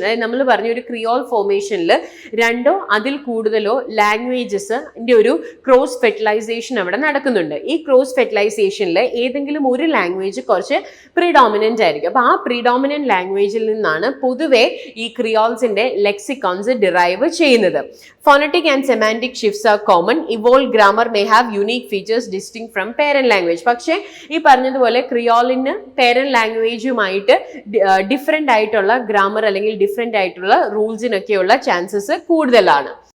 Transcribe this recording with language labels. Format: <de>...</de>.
<ml>അതായത് നമ്മൾ പറഞ്ഞ ഒരു ക്രിയോൾ ഫോർമേഷനിൽ രണ്ടോ അതിൽ കൂടുതലോ ലാംഗ്വേജസിന്റെ ഒരു ക്രോസ് ഫെർട്ടിലൈസേഷൻ അവിടെ നടക്കുന്നുണ്ട്. ഈ ക്രോസ് ഫെർട്ടിലൈസേഷനിൽ ഏതെങ്കിലും ഒരു ലാംഗ്വേജ് കുറച്ച് പ്രീഡോമിനന്റ് ആയിരിക്കും. അപ്പൊ ആ പ്രീഡോമിനന്റ് ലാംഗ്വേജിൽ നിന്നാണ് പൊതുവെ ഈ ക്രിയോൾസിന്റെ ലെക്സിക്കോൺസ് ഡിറൈവ് ചെയ്യുന്നത്.</ml> <en>Phonetic and semantic shifts are common. Evolved grammar may have unique features distinct from parent language.</en> <ml>പക്ഷേ ഈ പറഞ്ഞതുപോലെ ക്രിയോളിന് പേരന്റ് ലാംഗ്വേജുമായിട്ട് ഡിഫറെന്റ് ആയിട്ടുള്ള ഗ്രാമർ അല്ലെങ്കിൽ ഡിഫറെന്റ് ആയിട്ടുള്ള റൂൾസിനൊക്കെയുള്ള ചാൻസസ് കൂടുതലാണ്.</ml>